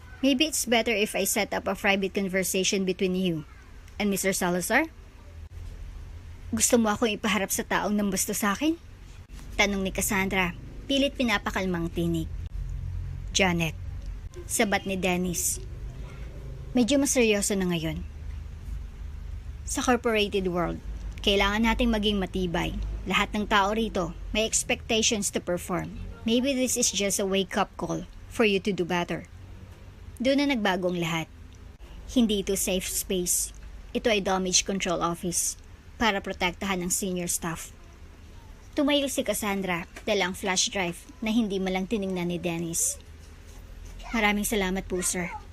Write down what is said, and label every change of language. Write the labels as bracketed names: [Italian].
[English] Maybe it's better if I set up a private conversation between you and Mr. Salazar? [Filipino] Gusto mo akong ipaharap sa taong nambasto sa akin? Tanong ni Cassandra, Pilit pinapakalmang tinig. Janet. Sabat ni Dennis. Medyo mas seryoso na ngayon. Sa corporated world, kailangan nating maging matibay. Lahat ng tao rito may [English] expectations to perform. Maybe this is just a wake-up call for you to do better. [Filipino] Doon na nagbago ang lahat. Hindi ito safe space. Ito ay damage control office para protektahan ang senior staff. Tumayo si Cassandra, dalang flash drive na hindi malang tiningnan ni Dennis. Maraming salamat po, sir.